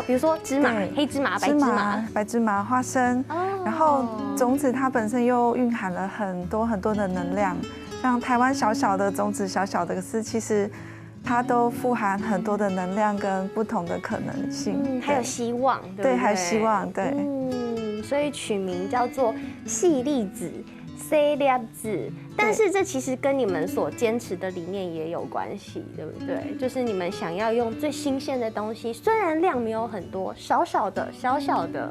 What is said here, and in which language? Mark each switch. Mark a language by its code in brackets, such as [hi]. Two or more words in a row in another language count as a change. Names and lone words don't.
[zh] 比如說芝麻、黑芝麻、白芝麻、白芝麻、花生，然後種子它本身又蘊含了很多很多的能量，像台灣小小的種子、小小的絲，其實它都富含很多的能量跟不同的可能性，還有希望，對不對？對，還有希望，對。所以取名叫做細粒子、4粒子，但是這其實跟你們所堅持的理念也有關係，對不對？就是你們想要用最新鮮的東西，雖然量沒有很多，小小的、小小的。